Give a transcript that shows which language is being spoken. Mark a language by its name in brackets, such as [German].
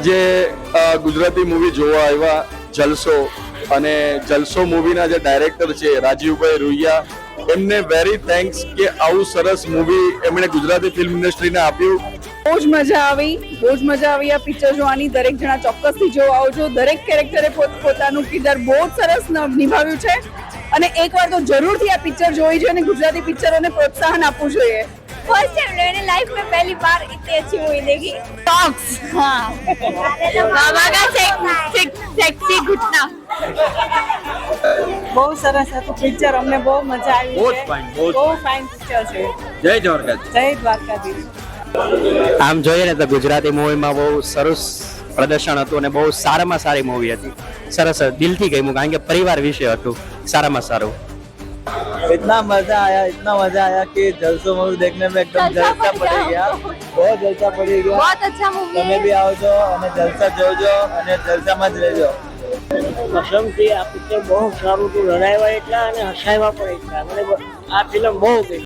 [Gujarati] જે ગુજરાતી મૂવી જોવા આવ્યા જલસો, અને જલસો મૂવીના જે ડાયરેક્ટર છે રાજીવભાઈ રૂહિયા, એમને વેરી થેન્ક્સ કે આવું સરસ મૂવી એમણે ગુજરાતી ફિલ્મ ઇન્ડસ્ટ્રીને આપ્યું. બહુ જ મજા આવી આ પિક્ચર જોવાની. દરેક જણા ચોક્કસથી જોવા આવજો. દરેક કેરેક્ટરે પોતાનું કિરદાર બહુ જ સરસ નિભાવ્યું છે અને એકવાર તો જરૂરથી આ પિક્ચર જોવી જોઈએ અને ગુજરાતી પિક્ચરોને પ્રોત્સાહન આપવું જોઈએ. [Hindi] फर्स्ट टाइम मैंने लाइफ में पहली बार इतनी अच्छी मूवी देखी. सॉन्ग्स हाँ बाबा का सेक्सी घुटना [Gujarati] બહુ સરસ હતું પિક્ચર, અમને બહુ મજા આવી. બહુ જ fine, બહુ જ બહુ ફાઇન પિક્ચર છે. જય દ્વારકા. જય દ્વારકાધીશ. આમ જોઈએ ને તો ગુજરાતી મૂવીમાં બહુ સરસ પ્રદર્શન હતું અને બહુ સારામાં સારી મૂવી હતી. સરસ દિલથી ગમ્યું કારણ કે પરિવાર વિશે હતું. સારામાં સારું. [Hindi] इतना मजा आया कि जलसो मूवी देखने में एकदम जलसा पड़ी गया. बहुत जलसा पड़ी गया. बहुत अच्छा मूवी [Gujarati] તમે બી આવજો અને જલસા જોજો અને જલસામાં જ રહેજો. કસમથી આ પિક્ચર બહુ સારું હતું. રડાવ્યા એટલા અને હસાવ્યા પણ એટલા. મને આ ફિલ્મ બહુ ગઈ.